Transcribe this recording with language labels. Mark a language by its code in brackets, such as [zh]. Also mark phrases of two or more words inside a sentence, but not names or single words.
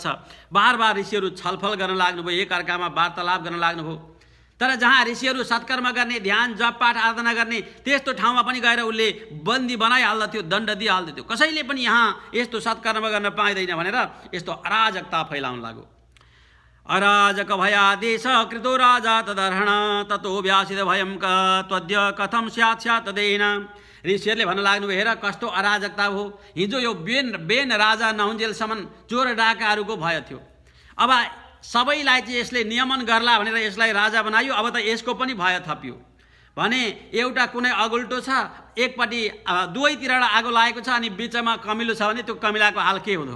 [ne] बार बार ऋषिहरू छलफल गर्न लाग्नुभयो, एकअर्कामा वार्तालाप गर्न लाग्नुभयो। तर जहाँ ऋषिहरू सत्कर्म गर्ने, ध्यान जप पाठ आराधना गर्ने त्यस्तो ठाउँमा पनि गएर उसले बन्दी बनाइहाल्दथ्यो, दण्ड दिइहाल्दथ्यो। कसैले पनि यहाँ यस्तो सत्कर्म गर्न पाइँदैन भनेर यस्तो अराजकता फैलाउन लाग्यो। [sa] अराजक भयादेश कृतो राजा तदर्हण ततो व्यासित भयं त्वद्य कथम स्यात् स्यात् तदेन। [ne] ऋषिहरूले भन्न लाग्नुभयो हेर कस्तो अराजकता हो, हिजो यो बेन राजा नहुन्जेलसम्म चोर डाकाहरूको भय थियो, अब सबैलाई चाहिँ यसले नियमन गर्ला भनेर यसलाई राजा बनायो, अब त यसको पनि भय थपियो भने एउटा कुनै अगुल्टो छ, एकपट्टि दुवैतिरबाट आगो लागेको छ अनि बिचमा कमिलो छ भने त्यो कमिलाको हाल के हुँदो?